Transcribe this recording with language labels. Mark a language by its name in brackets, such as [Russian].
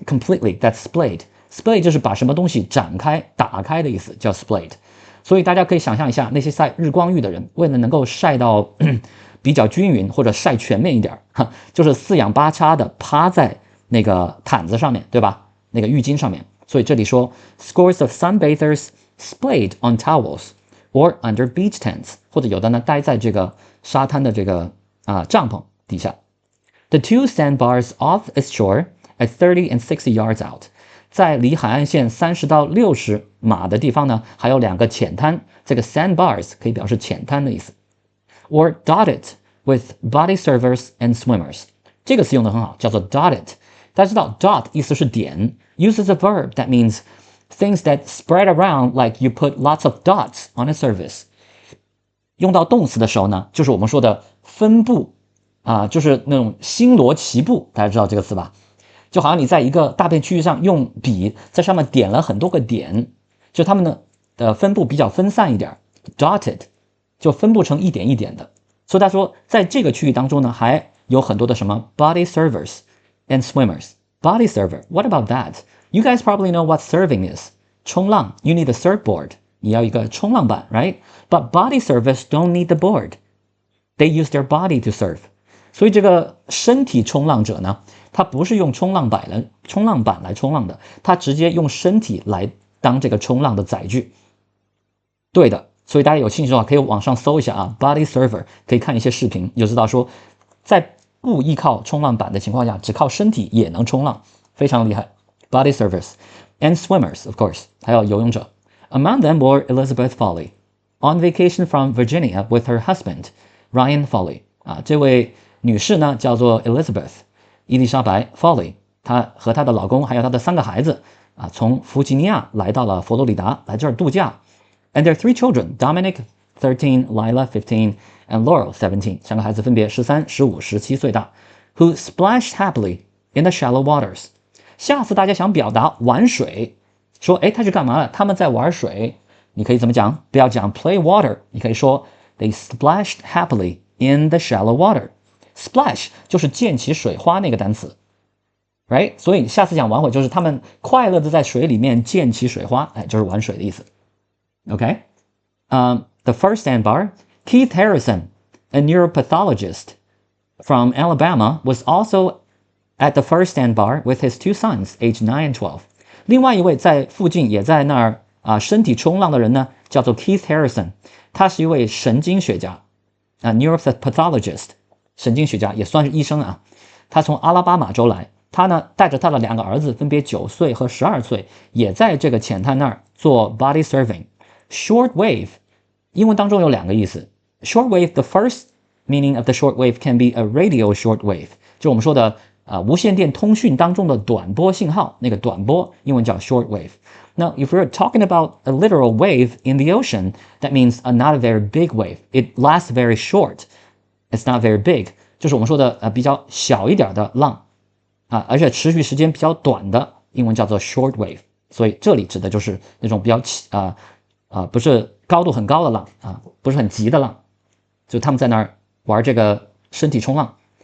[English] Completely. That's splayed. [Chinese] Splayed 就是把什么东西展开、打开的意思，叫 splayed。所以大家可以想象一下，那些晒日光浴的人，为了能够晒到比较均匀或者晒全面一点，就是四仰八叉的趴在那个毯子上面，对吧？那个浴巾上面。所以这里说 [English] scores of sunbathers splayed on towels or under beach tents， [Chinese] 或者有的呢待在这个沙滩的这个帐篷底下。 [English] The two sandbars off its shore at 30 and 60 yards out， [Chinese] 在离海岸线30到60码的地方呢，还有两个浅滩。这个 sandbars 可以表示浅滩的意思。 [English] Or dotted with body servers and swimmers， [Chinese] 这个词用得很好，叫做 [English] dotted。 [Chinese] 大家知道 [English] dot [Chinese] 意思是点 [English] ，uses a verb that means things that spread around like you put lots of dots on a surface。 [Chinese] 用到动词的时候呢，就是我们说的分布就是那种星罗棋布，大家知道这个词吧？就好像你在一个大片区域上用笔在上面点了很多个点，就它们的分布比较分散一点 ，dotted。就分布成一点一点的，所以他说在这个区域当中呢，还有很多的什么 [English] body servers and swimmers. Body server, what about that? You guys probably know what serving is. [Chinese] 冲浪 [English] you need a surfboard. [Chinese] 你要一个冲浪板 [English] right? But body servers don't need the board. They use their body to surf. [Chinese] 所以这个身体冲浪者呢，他不是用冲浪板来冲浪的，他直接用身体来当这个冲浪的载具。对的。所以大家有兴趣的话，可以网上搜一下body server， 可以看一些视频，就知道说，在不依靠冲浪板的情况下，只靠身体也能冲浪，非常厉害 [English] ，body surface and swimmers of course， [Chinese] 还有游泳者。 [English] Among them were Elizabeth Foley on vacation from Virginia with her husband Ryan Foley。 [Chinese] 这位女士呢叫做 Elizabeth 伊丽莎白 Foley， 她和她的老公还有她的3个孩子从弗吉尼亚来到了佛罗里达，来这儿度假。 [English] And their 3 children, Dominic 13, Lila 15, and Laurel 17， [Chinese] 3个孩子分别13、15、17岁大 [English] ，who splashed happily in the shallow waters。 [Chinese] 下次大家想表达玩水，说他去干嘛了？他们在玩水，你可以怎么讲？不要讲 play water， 你可以说 [English] they splashed happily in the shallow water。 [Chinese] Splash 就是溅起水花那个单词 ， [English] right？ [Chinese] 所以下次讲玩水就是他们快乐的在水里面溅起水花，就是玩水的意思。 [English] Okay? The first sandbar, Keith Harrison, a neuropathologist from Alabama, was also at the first sandbar with his 2 sons, aged 9 and 12. [Chinese] 另外一位在附近也在那儿身体冲浪的人呢，叫做 Keith Harrison， 他是一位神经学家neuropathologist， 神经学家也算是医生啊。他从阿拉巴马州来，他呢带着他的2个儿子，分别9岁和12岁，也在这个浅滩那儿做 body surfing。Short wave， 英文当中有2个意思。 [English] Short wave, the first meaning of the short wave can be a radio short wave， [Chinese] 就我们说的无线电通讯当中的短波信号，那个短波英文叫 [English] short wave。 Now, if we're talking about a literal wave in the ocean, that means not a very big wave. It lasts very short. It's not very big， [Chinese] 就是我们说的比较小一点的浪而且持续时间比较短的，英文叫做 short wave。所以这里指的就是那种比较不是高度很高的浪不是很急的浪，就他们在那儿玩这个身体冲浪。